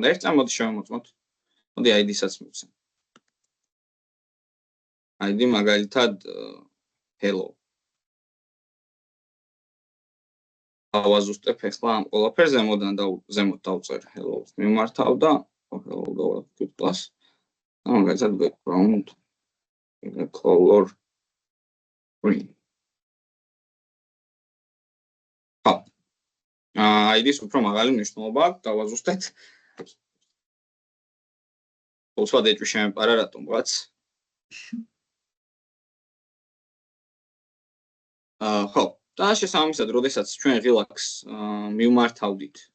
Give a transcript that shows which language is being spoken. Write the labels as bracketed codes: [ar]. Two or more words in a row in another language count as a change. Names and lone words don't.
[ka] ერთ წამოდი შევამოწმოთ. მოდი ID-საც მივცემ. ID მაგალითად hello. ავაზუსტებ ახლა ამ ყველაფერს ზემოდან და ზემოთ დავწერ hello. მიმართავ და hello დავაკეთებ class. მაგალითად [en] background color green. [ka] ID-ს უფრო მაღალი მნიშვნელობა აქვს, დავაზუსტეთ. უცბად ეჭვი შემეპარა რატომღაც. ხო, და შესაბამისად, როდესაც ჩვენ ღილაკს მივმართავდით.